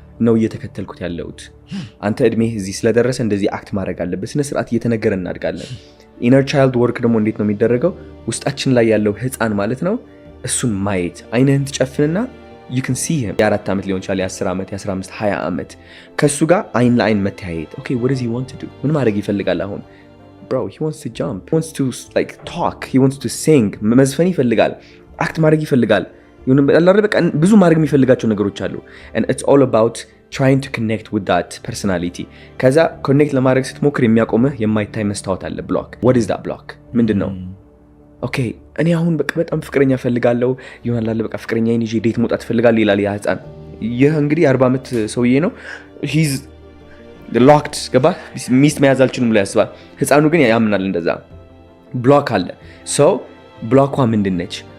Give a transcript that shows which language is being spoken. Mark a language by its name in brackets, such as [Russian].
[Amharic] ነው እየተከተልኩት ያለሁት። አንተ እድሜ እዚህ ስለደረሰ እንደዚህ አክት ማድረግ አለበት፣ ስነ ስርዓት እየተነገረ እናድጋለን። ኢነር ቻይልድ ወርክ ደግሞ እንዴት ነው የሚደረገው? ውስጣችን ላይ ያለው ህፃን ማለት ነው እሱን ማየት። አይንህን ትጨፍንና [English] you can see him። [Amharic] የ4 ዓመት ሊሆን ይችላል፣ የ10 ዓመት፣ የ15፣ 20 ዓመት ከሱ ጋር አይን ለአይን መተያየት። [English] okay what does he want to do? [Amharic] ምን ማድረግ ይፈልጋል አሁን? [English] bro he wants to jump, he wants to like talk, he wants to sing፣ [Amharic] መዝፈን ይፈልጋል፣ አክት ማድረግ ይፈልጋል። በቃ ብዙ ማድረግ የሚፈልጋቸው ነገሮች አሉ [English] and it's all about trying to connect with that personality። [Amharic] ከዛ ኮኔክት ለማድረግ ስትሞክር የሚያቆምህ የማይታይ መስታወት አለ፣ ብሎክ። [English] what is that block? [Amharic] ምንድነው? ኦኬ እኔ አሁን በጣም ፍቅረኛ ፈልጋለሁ ይሆናል፣ በቃ ፍቅረኛዬን ይዤ ዴት መውጣት ፈልጋለሁ ይላል ያ ህፃን። ይህ እንግዲህ 40 ዓመት ሰውዬ ነው። [English] he's locked [Amharic] ገባ፣ ሚስት መያዝ አልችልም ብሎ ያስባል። ህፃኑ ግን ያምናል እንደዛ። ብሎክ አለ። so ብሎኳ ምንድነች?